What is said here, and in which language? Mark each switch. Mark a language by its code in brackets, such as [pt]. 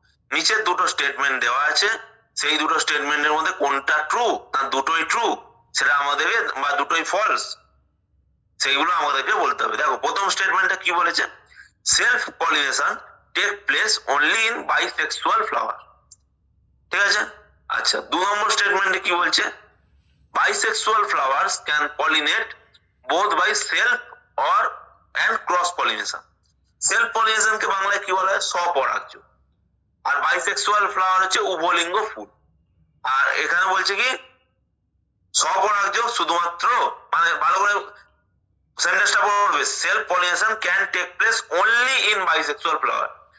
[bn] নিচের দুটো স্টেটমেন্ট দেওয়া আছে, সেই দুটো স্টেটমেন্টের মধ্যে কোনটা ট্রু না দুটোই ট্রু সেটা আমাদেরকে, বা দুটোই ফলস, সেইগুলো আমাদেরকে বলতে হবে। দেখো, প্রথম স্টেটমেন্টটা কি বলেছে, [en] self pollination take place only in bisexual flower, [bn] ঠিক আছে? আচ্ছা, 2 নম্বর স্টেটমেন্টে কি বলছে, [en] bisexual flowers can pollinate both by self or and cross pollination. [bn] Self pollination কে বাংলায় কি বলা হয়? স্বপরাগয। আর বাইসেক্সুয়াল ফ্লাওয়ার হচ্ছে উভলিঙ্গ ফুল। আর এখানে বলছে কি, স্বপরাগয শুধুমাত্র, মানে ভালো করে সেন্টেন্সটা পড়বে, [en] Self pollination can take place only in bisexual flower.